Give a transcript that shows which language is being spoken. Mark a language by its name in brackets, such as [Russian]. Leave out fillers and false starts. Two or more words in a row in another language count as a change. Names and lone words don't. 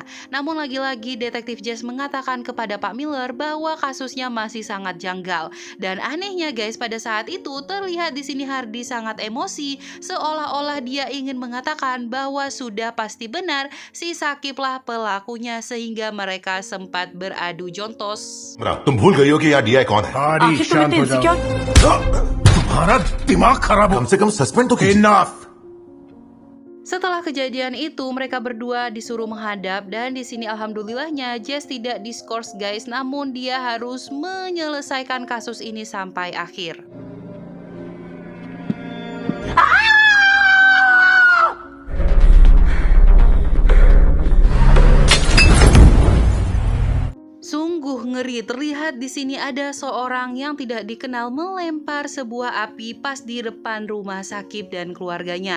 [Indonesian] Namun lagi-lagi detektif Jas mengatakan kepada Pak Miller bahwa kasusnya masih sangat janggal. Dan anehnya guys, pada saat itu terlihat di sini Hardi sangat emosi, seolah-olah dia ingin mengatakan bahwa sudah pasti benar si Sakiblah pelakunya sehingga mereka sempat beradu jontos. [Hindi] तुम भूल गई हो कि यहाँ डीआई कौन है? हारी आखिर शांत तुम्हें हो तो जाओ। insecure? तुम्हारा दिमाग खराब हो। कम से कम सस्पेंड तो कीजिए। Enough। [Indonesian] Setelah kejadian itu, mereka berdua disuruh menghadap dan di sini alhamdulillahnya Jess tidak diskors guys, namun dia harus menyelesaikan kasus ini sampai akhir. Sungguh ngeri, terlihat di sini ada seorang yang tidak dikenal melempar sebuah api pas di depan rumah Sakib dan keluarganya.